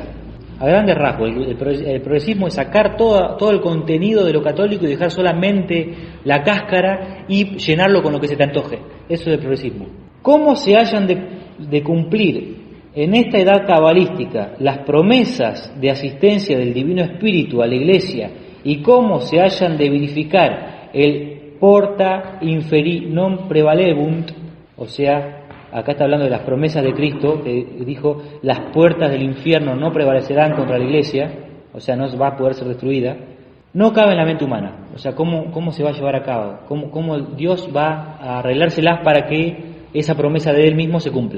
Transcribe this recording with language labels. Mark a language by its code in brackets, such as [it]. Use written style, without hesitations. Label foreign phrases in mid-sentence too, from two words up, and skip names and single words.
[es] A grandes rasgos, el progresismo es sacar todo el contenido de lo católico y dejar solamente la cáscara y llenarlo con lo que se te antoje. Eso es el progresismo. ¿Cómo se hayan de cumplir en esta edad cabalística las promesas de asistencia del Divino Espíritu a la Iglesia y cómo se hayan de verificar el [la] porta inferi non prevalebunt, [es] o sea, acá está hablando de las promesas de Cristo, que dijo, las puertas del infierno no prevalecerán contra la Iglesia, o sea, no va a poder ser destruida, no cabe en la mente humana. O sea, ¿cómo se va a llevar a cabo? ¿Cómo Dios va a arreglárselas para que esa promesa de Él mismo se cumpla?